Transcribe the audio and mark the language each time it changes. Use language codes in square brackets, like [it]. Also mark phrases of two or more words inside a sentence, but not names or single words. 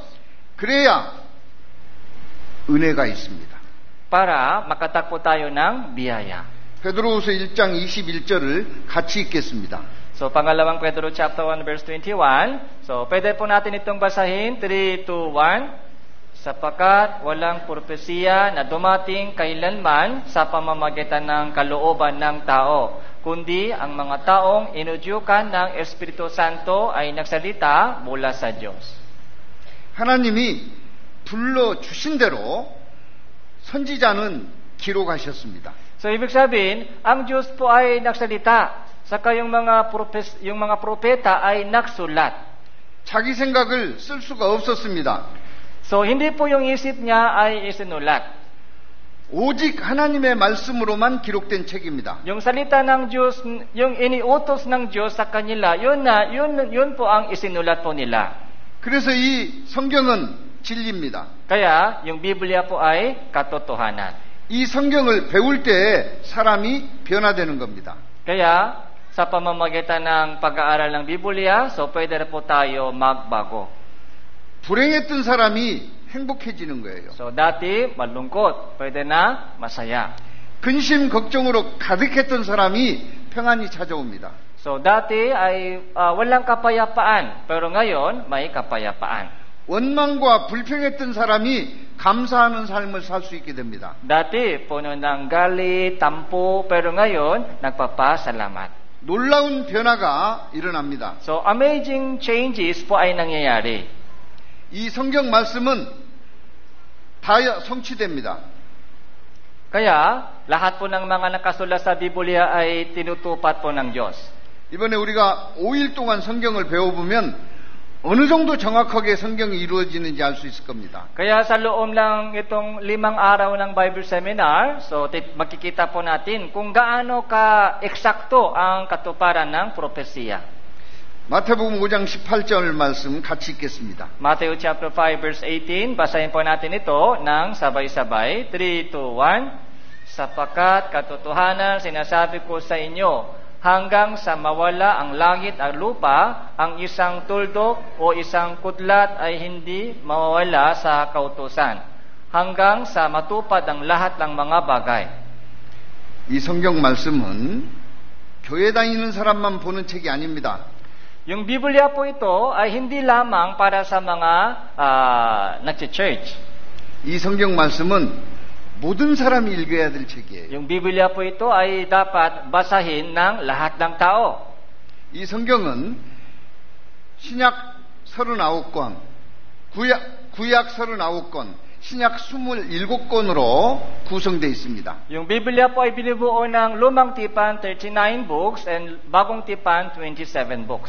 [ko] 그래야 은혜가 있습니다. [tl] Para makatakbo tayo ng biyaya. [ko] 베드로후서 1장 21절을 같이 읽겠습니다. [tl] So, pangalawang Pedro [en] chapter 1 verse 21. [tl] So, pwede po natin itong basahin. 3, 2, 1. Sapagkat walang propesiya na dumating kailanman sa pamamagitan ng kalooban ng tao, kundi ang mga taong inudyukan ng Espiritu Santo ay nagsalita mula sa Diyos. [ko] 하나님이 불러주신 대로 선지자는 기록하셨습니다. [tl] So, ibig sabihin, ang Diyos po ay nagsalita. Saka yung mga propeta ay nagsulat. [ko] 자기 생각을 쓸 수가 없었습니다. [tl] So, hindi po yung isip niya ay isinulat. [ko] 오직 하나님의 말씀으로만 기록된 책입니다. [tl] Yung salita ng Diyos, yung iniutos ng Diyos sa kanila, yun po ang isinulat po nila. [ko] 그래서 이 성경은 진리입니다. [tl] Kaya, yung Biblia po ay katotohanan. [ko] 이 성경을 배울 때 사람이 변화되는 겁니다. [tl] Kaya, sa pamamagitan ng pag-aaral ng Biblia, so pwede na po tayo magbago. [ko] 불행했던 사람이 행복해지는 거예요. [tl] So dati, malungkot. Pwede na masaya. [ko] 근심, 걱정으로 가득했던 사람이 평안이 찾아옵니다. [tl] So dati ay walang kapayapaan. Pero ngayon, may kapayapaan. [ko] 원망과 불평했던 사람이 감사하는 삶을 살 수 있게 됩니다. [tl] Dati, puno ng galit, tampo. Pero ngayon, nagpapasalamat. [ko] 놀라운 변화가 일어납니다. [tl] So, [en] amazing changes [tl] po ay nangyayari. [ko] 이 성경 말씀은 다 성취됩니다. [tl] Kaya, lahat po ng mga nakasulat sa Biblia ay tinutupad po ng Diyos. [ko] 이번에 우리가 5일 동안 성경을 배워보면 어느 정도 정확하게 성경이 이루어지는지 알 수 있을 겁니다. [tl] Kaya sa loob lang itong 5 araw ng Bible Seminar, so makikita po natin kung gaano ka-eksakto ang katuparan ng propesiya. [ko] 마태복음 5장 18절 말씀 같이 읽겠습니다. [en] Matthew chapter 5 verse 18, [tl] basahin po natin ito ng sabay-sabay. 3, 2, 1. Sapagkat katotohanan sinasabi ko sa inyo, hanggang sa mawala ang langit at lupa, ang isang tuldok o isang kudlat ay hindi mawawala sa kautusan, hanggang sa matupad ang lahat ng mga bagay. [ko] 이 성경 말씀은 교회 다니는 사람만 보는 책이 아닙니다. [tl] Yung Biblia po ito ay hindi lamang para sa mga nagche-church. [ko] 이 성경 말씀은 모든 사람이 읽어야 될 책이에요. [tl] Yung Biblia po ito ay dapat basahin ng lahat ng tao. [ko] 이 성경은 신약 39권, 구약 39권, 신약 27권으로 구성되어 있습니다. [tl] Yung Biblia po ay binubuo ng Lumang Tipan, 39 books, and Bagong Tipan, 27 books.